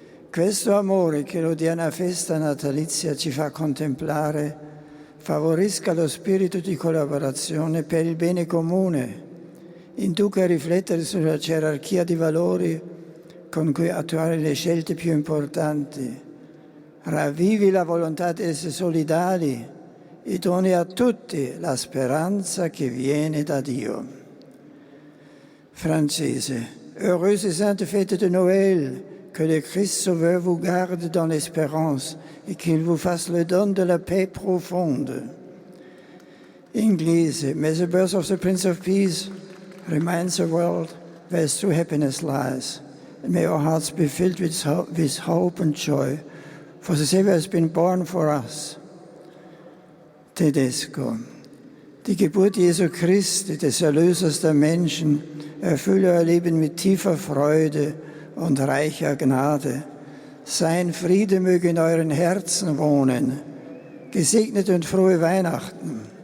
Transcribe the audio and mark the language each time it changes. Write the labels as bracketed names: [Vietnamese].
[Italian] Questo amore che l'odierna festa natalizia ci fa contemplare favorisca lo spirito di collaborazione per il bene comune, induca a riflettere sulla gerarchia di valori con cui attuare le scelte più importanti, ravvivi la volontà di essere solidali e doni a tutti la speranza che viene da Dio. Francese, [French] heureuse et sainte fête de Noël, que le Christ Sauveur vous garde dans l'espérance et qu'il vous fasse le don de la paix profonde. [Italian] Inglese, [English] may the birth of the Prince of Peace remind the world where true happiness lies, and may our hearts be filled with hope and joy, for the Savior has been born for us. [Italian] Tedesco. [German] Die Geburt Jesu Christi, des Erlösers der Menschen, erfülle euer Leben mit tiefer Freude und reicher Gnade. Sein Friede möge in euren Herzen wohnen. Gesegnet und frohe Weihnachten.